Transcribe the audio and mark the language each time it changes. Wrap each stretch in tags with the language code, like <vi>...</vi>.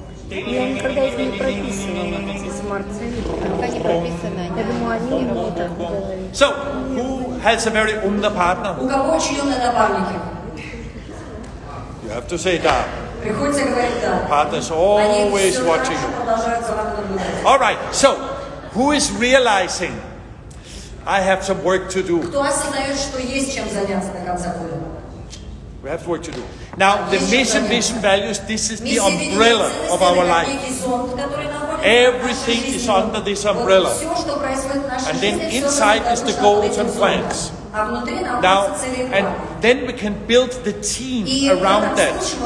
<ru>Я никогда их не прописывала, эти смарт-цели. Пока не прописано. Я думаю, они мне так говорили.</ru> <en>So, who has a very umda partner?</en> <ru>У кого очень умные напарники?</ru> <en>You have to say that.</en> <ru>Приходится говорить да.</ru> <en>Partner is</en> <ru>Они</ru> <en>always</en> <ru>все</ru> <en>watching</en> <ru>хорошо</ru> <en>you.</en> <ru>продолжают за вами наблюдать.</ru> <en>All right, so who is realizing I have some work to do?</en> <ru>Кто осознает, что есть чем заняться до конца года?</ru> <en>We have work to do. Now, the mission, vision, values, this is the umbrella of our life. Everything is under this umbrella. And then inside is the goals and plans. Now, and then we can build the team around that.</en>